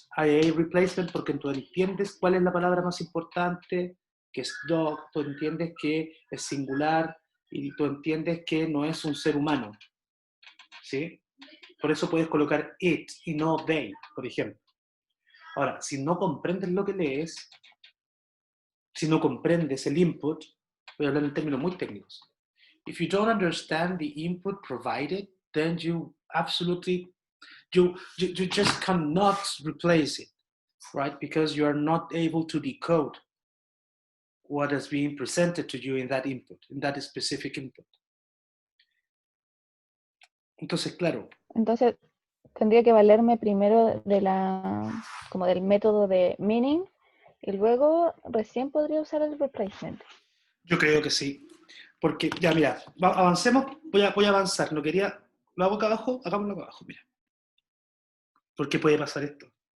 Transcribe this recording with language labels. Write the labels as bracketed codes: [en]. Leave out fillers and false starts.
[es] Hay replacement porque tú entiendes cuál es la palabra más importante, que es dog, tú entiendes que es singular y tú entiendes que no es un ser humano, ¿sí? Por eso puedes colocar it y no they, por ejemplo. Ahora, si no comprendes lo que lees, si no comprendes el input, voy a hablar en términos muy técnicos. [en] If you don't understand the input provided, then you absolutely, you just cannot replace it, right? Because you are not able to decode what is being presented to you in that input, in that specific input. [es] Entonces, claro. Entonces, tendría que valerme primero como del método de meaning y luego recién podría usar el replacement. Yo creo que sí. Porque, ya mira, avancemos, voy a avanzar. No quería, lo hago acá abajo, hagámoslo acá abajo, mira. ¿Por qué puede pasar esto?